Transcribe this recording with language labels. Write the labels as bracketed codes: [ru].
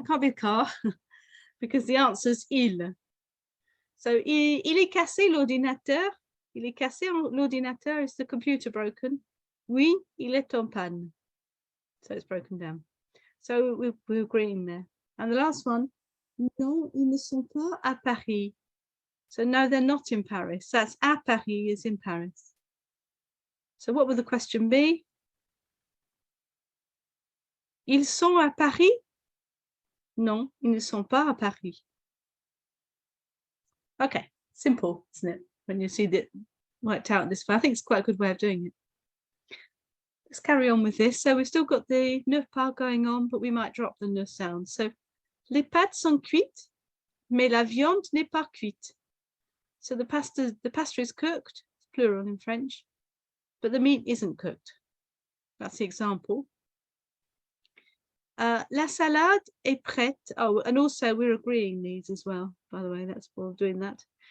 [en] It can't be the car because the answer is il. So, [fr] il est cassé l'ordinateur. Il est cassé l'ordinateur. [en] Is the computer broken? [fr] Oui, il est en panne. [en] So it's broken down. So we're agreeing there. And the last one, [fr] non, ils ne sont pas à Paris. [en] So no, they're not in Paris. That's [fr] à Paris [en] is in Paris. So what would the question be? [fr] Ils sont à Paris? Non, ils ne sont pas à Paris. [en] Okay, simple, isn't it? When you see it worked out this way. I think it's quite a good way of doing it. Let's carry on with this. So we've still got the [fr] ne pas [en] going on, but we might drop the ne sound. So, [fr] les pâtes sont cuites, mais la viande n'est pas cuite. [en] So the pasta is cooked, it's plural in French, but the meat isn't cooked. That's the example. [fr] La salade est prête. [en] Oh, and also we're agreeing these as well, by the way, that's why we're doing that.